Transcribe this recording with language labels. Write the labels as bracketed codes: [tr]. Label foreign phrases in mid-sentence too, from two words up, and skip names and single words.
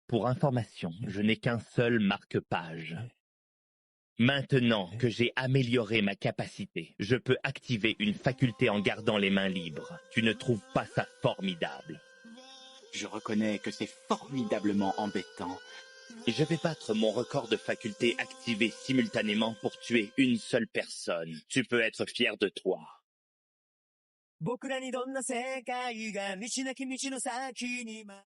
[fr] Pour information, je n'ai qu'un seul marque-page. Maintenant que j'ai amélioré ma capacité, je peux activer une faculté en gardant les mains libres. Tu ne trouves pas ça formidable? Je reconnais que c'est formidablement embêtant, Et je vais battre mon record de facultés activées simultanément pour tuer une seule personne. Tu peux être fier de toi. [ja] 僕らにどんな世界が道なき道の先に